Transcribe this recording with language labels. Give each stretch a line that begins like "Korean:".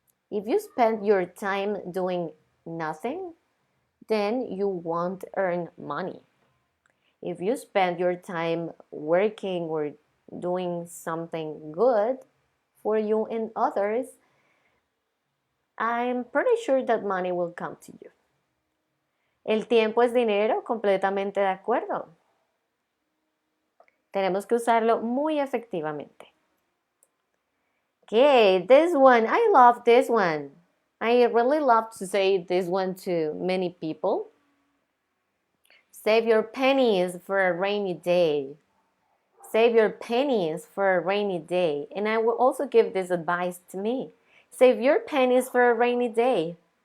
English: If you spend your time doing nothing, then you won't earn money. If you spend your time working or doing something good for you and others, I'm pretty sure that money will come to you.
Spanish: El tiempo es dinero, completamente de acuerdo. Tenemos que usarlo muy efectivamente.
English: Okay, this one, I love this one. I really love to say this one to many people. Save your pennies for a rainy day. Save your pennies for a rainy day. And I will also give this advice to me. Save your pennies for a rainy day.